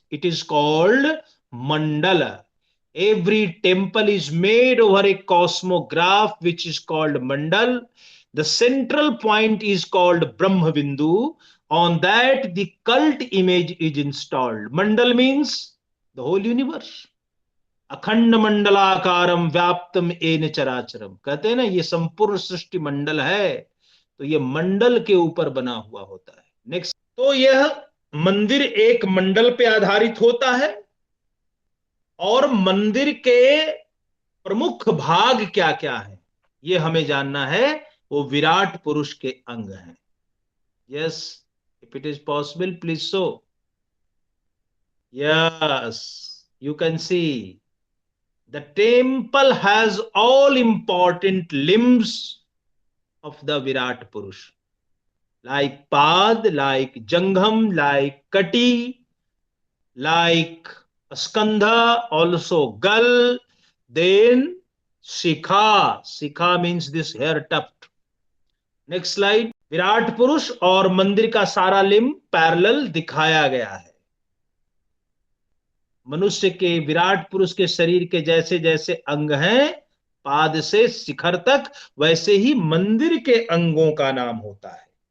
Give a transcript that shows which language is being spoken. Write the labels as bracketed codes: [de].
[en] It is called mandala. Every temple is made over a cosmograph which is called mandal. The central point is called Brahma Bindu, On that the cult image is installed. Mandal means the whole universe. [sa] अखंड मंडलाकारम व्याप्तम N चराचरम, [hi] कहते हैं ना ये संपूर्ण सृष्टि मंडल है, तो ये मंडल के ऊपर बना हुआ होता है। नेक्स्ट, तो यह मंदिर एक मंडल पे आधारित होता है और मंदिर के प्रमुख भाग क्या क्या है ये हमें जानना है। वो विराट पुरुष के अंग हैं। [en] Yes, if it is possible please show. Yes, you can see the temple has all important limbs of the Virat Purush, like Pad, like Jangham, like Kati, like Skandha, also Gal, then Shikha. Shikha means this hair tuft. Next slide. [hi] Virat पुरुष और मंदिर का सारा [en] limb parallel [hi] दिखाया गया है। मनुष्य के, विराट पुरुष के शरीर के जैसे जैसे अंग हैं पाद से शिखर तक, वैसे ही मंदिर के अंगों का नाम होता है।